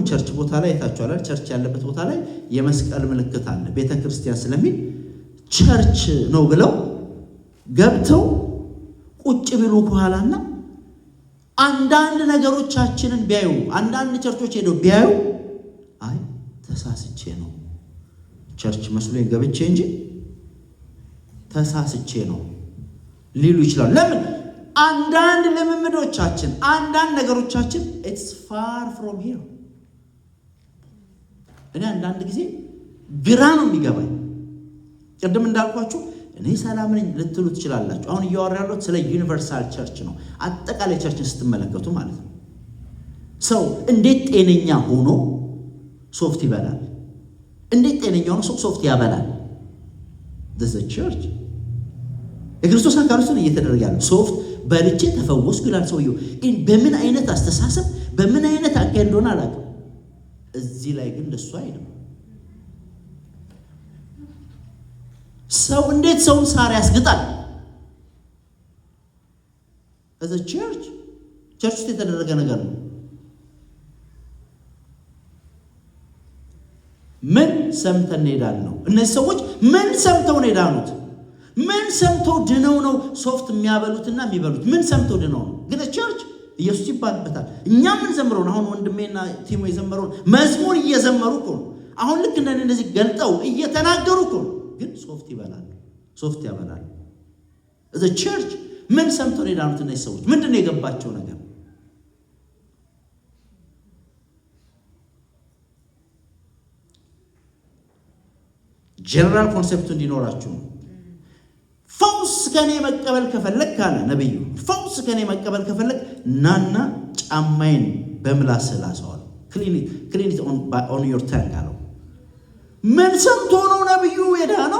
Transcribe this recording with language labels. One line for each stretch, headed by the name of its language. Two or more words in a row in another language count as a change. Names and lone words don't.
Amharic: ቸርች ቦታ ላይ አይታችኋል። ቸርች ያለበት ቦታ ላይ የመስቀል ምልክት አለ። ቤተክርስቲያን ስለሚል ቸርች ነው ብለው ገብተው ቁጭ ቢሉ በኋላና አንዳንድ ነገሮቻችንን ቢያዩ አንዳንድ ቸርቾች ሄደው ቢያዩ አይ ተሳስቼ ነው ቸርች መስሎኝ ገብቼ እንጂ ተሳስቼ ነው ሊሉ ይችላል። ለምን? አንዳንድ ልምምዶቻችን አንዳንድ ነገሮቻችን
English: it's far from here።
Amharic: እኔ አንዳንድ ጊዜ ግራ ነው የሚገባኝ። ቅድም እንዳልኳችሁ እኔ ሰላም ነኝ ልትሉ ትችላላችሁ። አሁን እያወራለሁ ስለ
English: universal church
Amharic: ነው። አጠቃላይ ቸርችን ስትመለከቱ ማለት ነው። ሰው እንዴት ጤነኛ ሆኖ ሶፍት ይበላል? እንዴት ጤነኛ ሆኖ ሶፍት ያበላል?
English: this is a church።
Amharic: የክርስቶስ አካል ውስጥ እየተደረገ ያለው ሶፍት በልቼ ተፈወስኩ ይላል ሰውየው። በምን አይነት አስተሳሰብ በምን አይነት አካሄድ እንደሆነ አላውቅም። እዚህ ላይ ግን እንደሱ አይደለም። ሰው እንዴት ሰውን ሳር ያስግጣል?
English: as a church
Amharic: ውስጥ የተደረገ ነገር ነው። ምን ሰምተን ሄዳን ነው? እነዚህ ሰዎች ምን ሰምተው ነው ሄዳኑት? ምን ሰምተው ድነው ነው ሶፍት የሚያበሉትና የሚበሉት? ምን ሰምተው ድነው ነው? ግን ቸርች ኢየሱስ ይባልበታል። እኛ ምን ዘምረው ነው? አሁን ወንድሜና ቲሞ የዘመረው መዝሙር እየዘመሩ እኮ ነው። አሁን ልክ እንደዚህ ገልጠው እየተናገሩ እኮ ነው። ግን ሶፍት ይበላል፣ ሶፍት ያበላል።
English: the church
Amharic: ምን ሰምተው ነው የዳኑት እነዚህ ሰዎች? ምንድነው የገባቸው ነገር?
English: general concept
Amharic: እንዲኖራችሁ ነው። ፈውስ ከኔ መቀበል ከፈለክ ካለ ነብዩ፣ ፈውስ ከኔ መቀበል ከፈለክ ናና ጫማዬን በምላስህ ላሰዋል።
English: clinic on your tongue
Amharic: አለው። ምን ሰምቶ ነው ነብዩ የዳነው?